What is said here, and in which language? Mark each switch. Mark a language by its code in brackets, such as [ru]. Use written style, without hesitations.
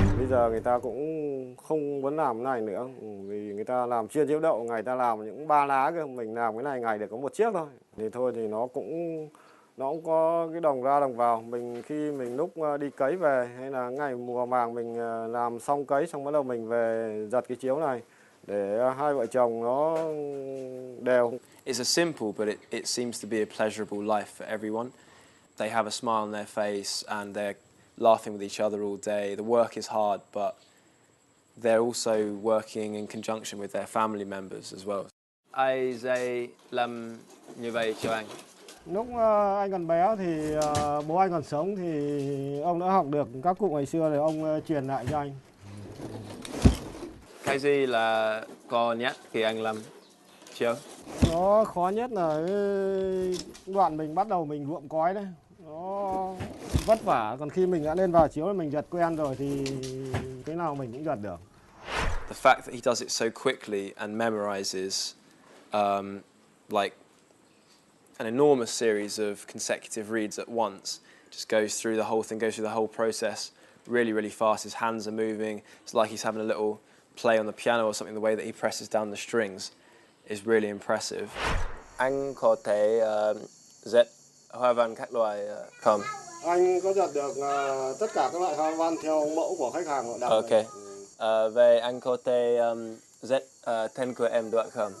[vi] Giờ người ta cũng không muốn làm cái này nữa, vì người ta làm chiên chiếu đậu, ngày ta làm những 3 lá cơ, mình làm cái này ngày được có 1 chiếc thôi. Thì thôi thì nó cũng có cái đồng ra đồng vào. Mình khi mình lúc đi cấy về hay là ngày mùa màng mình làm xong cấy xong bắt đầu mình về giật cái chiếu này để hai vợ chồng nó đều. [en] It's a simple, but it seems to be a pleasurable life for everyone. They have a smile on their face and they're laughing with each other all day. The work is hard, but they're also working in conjunction with their family members as well. [vi] Ai dạy làm như vậy cho anh? Lúc anh còn bé thì bố anh còn sống thì ông đã học được các cụ ngày xưa thì ông truyền lại cho anh. Cái gì là khó nhất khi anh làm chiếu? Nó khó nhất là đoạn mình bắt đầu mình ruộng cói đấy. Nó vất vả, còn khi mình đã lên vào chiếu mình giật quen rồi thì cái nào mình cũng giật được. [en] The fact that he does it so quickly and memorizes like an enormous series of consecutive reads at once, just goes through the whole thing, goes through the whole process really, really fast. His hands are moving. It's like he's having a little play on the piano or something. The way that he presses down the strings is really impressive. [vi] Anh có thể dệt hoa văn các loại không? Anh có giật được tất cả các loại hoa văn theo mẫu của khách hàng họ đặt. [en] Ok. [vi] Về anh có thể dệt tên của em được không?